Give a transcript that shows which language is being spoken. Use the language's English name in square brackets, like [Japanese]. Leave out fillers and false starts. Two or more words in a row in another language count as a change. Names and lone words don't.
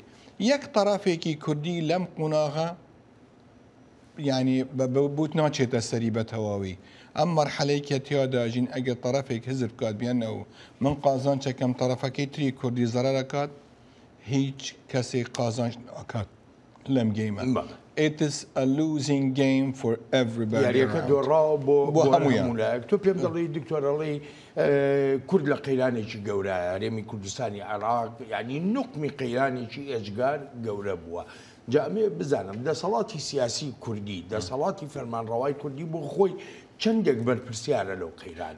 [Central Kurdish] یەک تەرافێکی کوردی لەم قوناغە یعنی بوت ناچێتە سەری بە تەواوی. ئەم مەرحەلەی کە تیاداژین ئەگەر تەرەفێک حزب بکات بیانەوە من قازان چەکەم تەرەفەکەی تری کوردی زەرەرەکات، هیچ کەسێک قازانج ناکات لەم گەیمە. [English] It is a losing game for everybody. [Central Kurdish] یاریەکە دۆڕاوە بۆ هەموویان. تۆ پێم دەڵێ دکتۆرەڵی کورد لە قەیرانێکی گەورە هەرێمی کوردستانی عێراق، یعنی نوقمی قەیرانێکی ئێجگار گەورە بووە. جامێ بزانم دەسەڵاتی سیاسی کوردی، دەسەڵاتی فەرمانڕەوای کوردی بۆ خۆی چەندێک بەرپرسیارە لەو قەیرانە؟